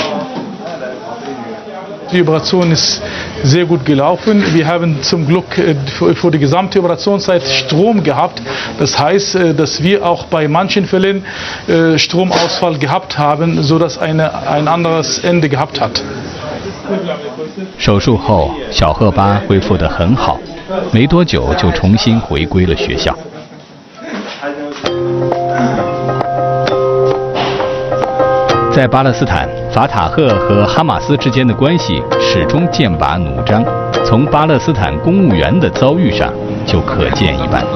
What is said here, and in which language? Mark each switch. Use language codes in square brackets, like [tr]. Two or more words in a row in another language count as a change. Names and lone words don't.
[de] Die Operation ist sehr gut gelaufen. Wir haben zum Glück für die gesamte Operationszeit Strom gehabt. Das heißt, dass wir auch bei manchen Fällen Stromausfall gehabt haben, sodass ein anderes Ende gehabt hat. [zh] 手术后，小赫巴恢复得很好，没多久就重新回归了学校。在巴勒斯坦，法塔赫和哈马斯之间的关系始终剑拔弩张，从巴勒斯坦公务员的遭遇上就可见一斑。